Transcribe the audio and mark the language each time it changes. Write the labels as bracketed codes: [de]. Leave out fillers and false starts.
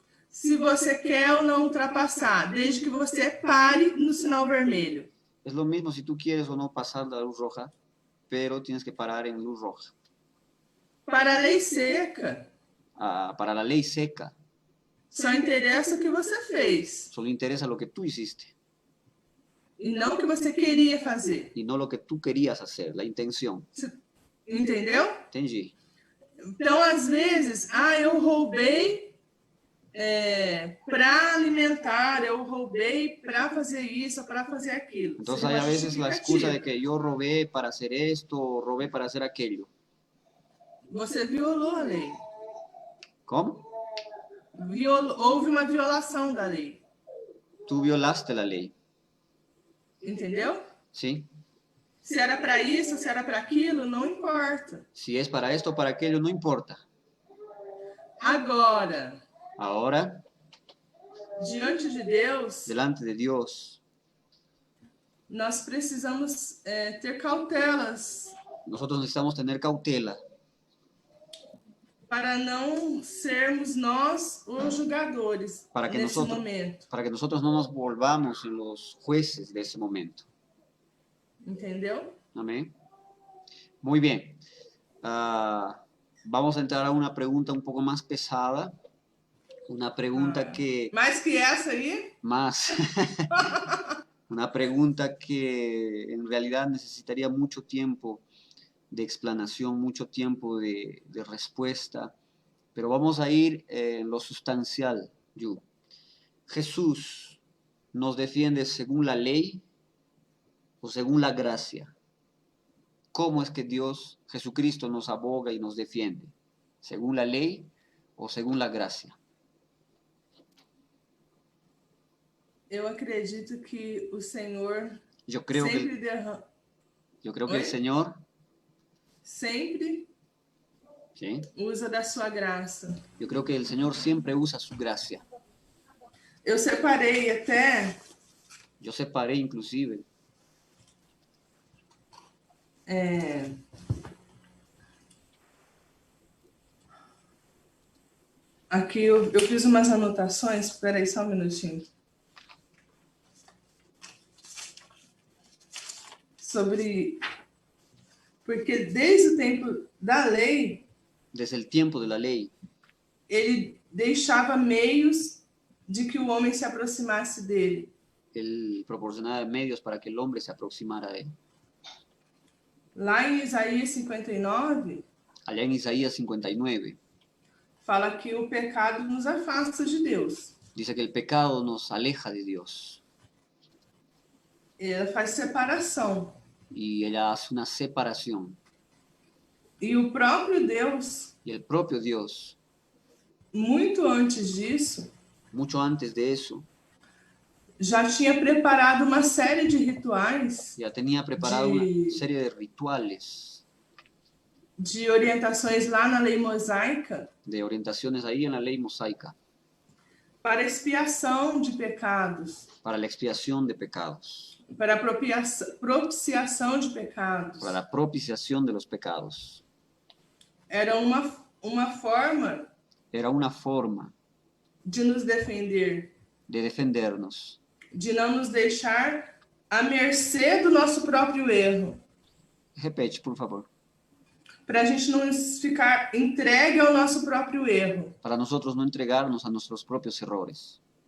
[pt] se você quer ou não ultrapassar, desde que você pare no sinal vermelho. [es] Es lo mismo si tú quieres o no pasar la luz roja, pero tienes que parar en luz roja. [pt] Para a lei seca, [es] Para la ley seca, [pt] só interessa o que você fez [es] solo interesa lo que tú hiciste [pt] e não o que você queria fazer. [es] y no lo que tú querías hacer, la intención. [pt] Entendeu? Entendi. Então, às vezes, eu roubei para alimentar, eu roubei para fazer isso, para fazer aquilo. [es] Entonces [pt] Seria [es] hay [pt] uma [es] a veces la excusa de [pt] justificativa. [es] que yo robé para hacer esto o robé para hacer aquello. [pt] Você violou a lei. [es] ¿Cómo? [pt] Houve uma violação da lei. [es] Tú violaste la ley, [pt] Entendeu? [es] ¿sí? [pt] Se era para isso, se era para aquilo, não importa. [es] Si es para esto o para aquello, no importa. [pt] Agora, [es] Ahora, [pt] diante de Deus, [es] delante de Dios, [pt] nós precisamos ter cautelas [es] nosotros necesitamos tener cautela [pt] para não sermos nós os julgadores [es] para que, [pt] nesse [es] nosotros, [pt] momento. [es] para que nosotros no nos volvamos en los jueces de ese momento. [pt] Entendeu? [es] Amén. Muy bien. Vamos a entrar a una pregunta un poco más pesada. Una pregunta que [pt] Mais que essa aí, [es] más, una pregunta que en realidad necesitaría mucho tiempo de explanación, mucho tiempo de respuesta, pero vamos a ir en lo sustancial. ¿Jesús nos defiende según la ley o según la gracia? ¿Cómo es que Dios, Jesucristo, nos aboga y nos defiende? ¿Según la ley o según la gracia? [pt] eu acredito que o Senhor [es] Yo creo [pt] sempre [es] que el Señor, [pt] sempre [es] ¿sí? [pt] usa da sua graça. [es] Yo creo que el Señor siempre usa su gracia. [pt] Eu separei até [es] Yo separé inclusive [pt] aqui eu fiz umas anotações. Espera aí só um minutinho. Sobre... Porque desde o tempo da lei, [es] desde el tiempo de la ley, [pt] ele deixava meios de que o homem se aproximasse dele. [es] Él proporcionaba medios para que el hombre se aproximara a él. [pt] Lá em Isaías 59, [es] Allá en Isaías 59, [pt] fala que o pecado nos afasta de Deus. [es] dice que el pecado nos aleja de Dios [pt] Ela faz separação. [es] y ella hace una separación. [pt] E o próprio Deus, [es] Y el propio Dios, [pt] muito antes disso, [es] mucho antes de eso, [pt] já tinha preparado uma série de rituais, [es] ya tenía preparada una serie de rituales, [pt] de orientações lá na lei mosaica, [es] de orientaciones ahí en la ley mosaica, [pt] para expiação de pecados, [es] para la expiación de pecados, [pt] para propiciação de pecados. [es] para la propiciación de los pecados. [pt] Era uma forma [es] Era una forma [pt] de nos defender, [es] de defendernos, [pt] de não nos deixar à mercê do nosso próprio erro, repete, por favor, para a gente não ficar entregue ao nosso próprio erro, [es] para nosotros no entregarnos a nuestros propios errores.